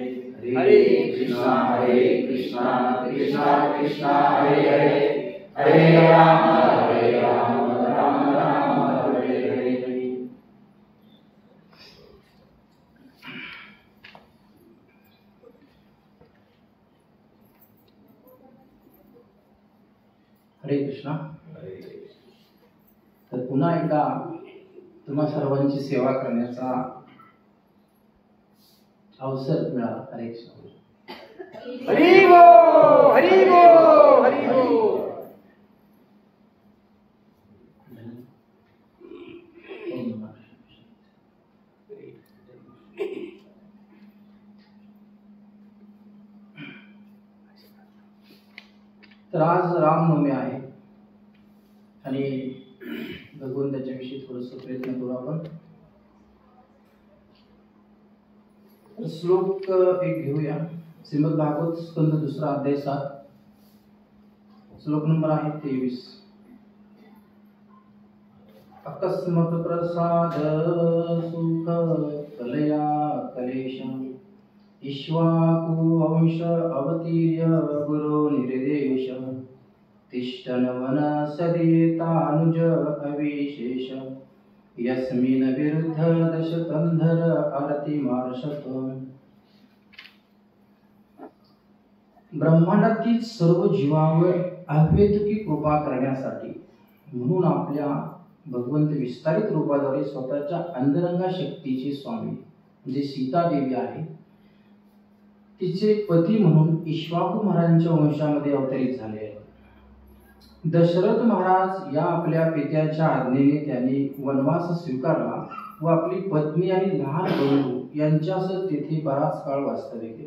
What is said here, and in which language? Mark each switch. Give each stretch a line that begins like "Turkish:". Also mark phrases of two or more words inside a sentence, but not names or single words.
Sanskrit: हरे कृष्णा कृष्णा कृष्णा हरे हरे हरे राम राम हरे हरे। हरे कृष्णा।
Marathi: तर पुन्हा एकदा तुम्हा सर्वांची सेवा करण्याचा अवसर मिळाला। हरे कृष्ण।
Hindi: हरि बोल हरि बोल हरि बोल।
Marathi: तर आज रामनवमी आहे आणि भगवंताच्या विषयी थोडस प्रयत्न करू आपण। श्लोक एक घेऊया। श्रीमद भागवत स्कंद दुसरा अध्याय 7 श्लोक नंबर आहे 23।
Sanskrit: अकस्मात् प्रसाद सुख कलया कलेशम इक्ष्वाकु वंश अवतीर्य गुरो निर्देश तिष्ठन् वनसदेतानुज अविशेष यस्मिन् विरुद्ध दशकंधर आरतिमार्षक।
Marathi: ब्रह्मांडातील सर्व जीवांवर अहेतुकी कृपा करण्यासाठी म्हणून आपल्या भगवंत विस्तारित रूपाद्वारे स्वतःच्या अंतरंगा शक्तीचे स्वामी म्हणजे सीता देवी आहे तिचे पती म्हणून इक्ष्वाकु महाराजांच्या वंशामध्ये अवतरित झाले आहे। दशरथ महाराज या आपल्या पित्याच्या आज्ञेने त्यांनी वनवास स्वीकारला व आपली पत्नी आणि लहान बंधू यांच्यासह तेथे बराच काळ वास्तव्य केले।